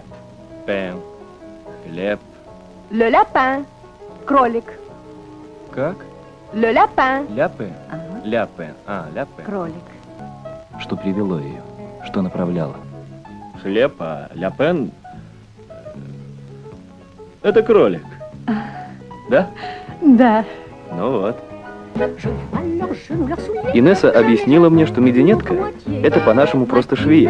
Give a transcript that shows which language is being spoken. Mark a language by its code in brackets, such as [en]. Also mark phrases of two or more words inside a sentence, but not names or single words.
[fr] Pain. Хлеб. Le lapin. [ru] Кролик. Как? [fr] Le lapin. [ru] Ляпе? Ага. Ляпе. Ляпе. Кролик. Что привело ее? Что направляло? Хлеб, а ляпен... Это кролик. Да? Да. Ну вот. Инесса объяснила мне, что мединетка – это по-нашему просто швея.